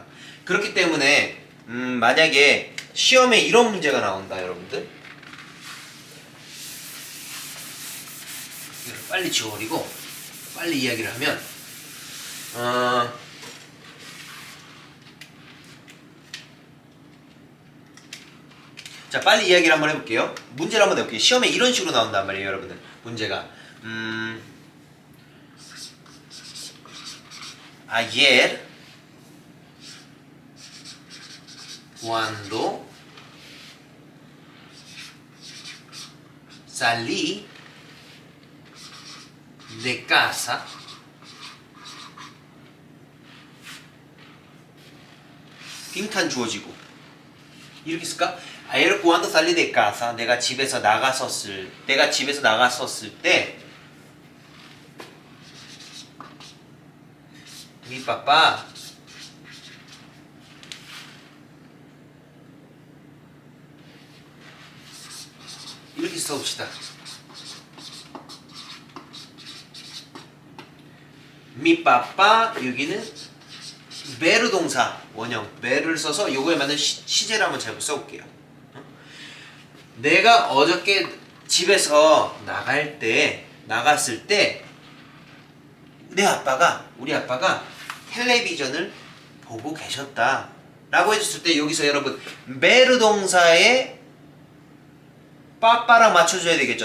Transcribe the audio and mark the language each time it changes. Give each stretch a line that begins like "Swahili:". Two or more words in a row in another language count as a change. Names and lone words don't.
Korean: 그렇기 때문에 만약에 시험에 이런 문제가 나온다 여러분들 이걸 빨리 지워버리고 빨리 이야기를 하면 자 빨리 이야기를 한번 해볼게요. 문제를 한번 내볼게요. 시험에 이런 식으로 나온단 말이에요 여러분들. 문제가
Spanish: ayer cuando salí de casa.
Korean: 빈칸 주어지고 이렇게 쓸까? Ayer cuando salí de casa. 내가 집에서 나갔었을 때
Spanish: mi papá
Korean: 이렇게 써봅시다.
Spanish: mi papá
Korean: 여기는 베르 동사 원형 베르를 써서 요거에 맞는 시제를 한번 잘 써볼게요. 내가 어저께 집에서 나갔을 때 우리 아빠가 텔레비전을 보고 계셨다 라고 해줬을 때 여기서 여러분 베르 동사에 빠빠랑 맞춰줘야 되겠죠.